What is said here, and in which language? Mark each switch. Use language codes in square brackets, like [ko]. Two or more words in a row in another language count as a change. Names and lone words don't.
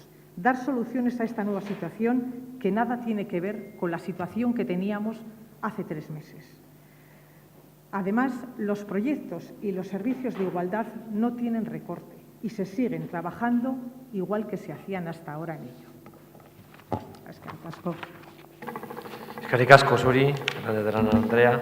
[es] Dar soluciones a esta nueva situación que nada tiene que ver con la situación que teníamos hace 3 meses. Además, los proyectos y los servicios de igualdad no tienen recorte y se siguen trabajando igual que se hacían hasta ahora en ello. [eu] Eskerrik asko. Eskerrik asko zuri, Hernández de Arana Andrea.